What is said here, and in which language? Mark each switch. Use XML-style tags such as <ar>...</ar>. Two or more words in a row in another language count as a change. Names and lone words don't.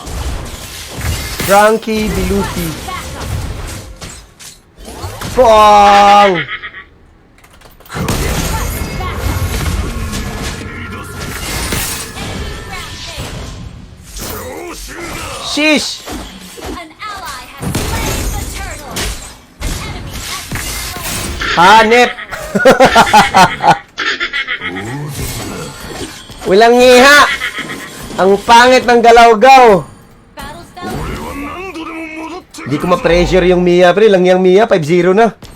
<en>Frankie De Lupi. Backup. Pong! Shish! An ally has slain the turtle. An enemy has been slain.</en> <tl>Hanip! Walang ngiha! Ang pangit ng galaw-gaw!</tl> <en>Battle spell.</en> <ja>俺は何度でも戻ってくる。</ja> <tl>Di ko ma-pressure yung Mia, pre. Lang yung Mia, 5-0 na.</tl>